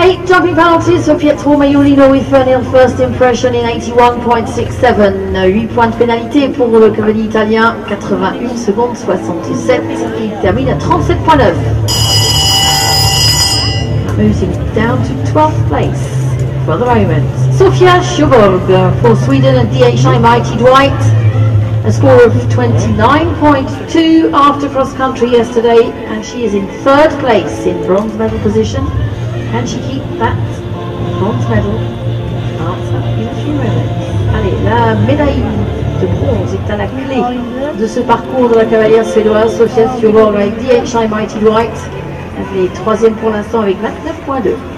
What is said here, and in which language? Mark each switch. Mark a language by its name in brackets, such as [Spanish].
[English] Jumping penalties for Pietro Maiolino with Thornhill First Impression in 81.67. [French] 8 points de pénalité pour le cavalier italien, 81 secondes 67. Il termine à 37.9. [English] Moving down to 12th place for the moment. Sofia Sjöborg for Sweden and DHI Mighty Dwight. A score of 29.2 after cross country yesterday, and she is in 3rd place in bronze medal position. Can she keep that bronze medal? Answer in a few moments. [French] Allez, la médaille de bronze est à la clé de ce parcours de la cavalière suédoise Sofia Sjöborg avec DHI Mighty Dwight. Elle est 3e pour l'instant avec 29.2.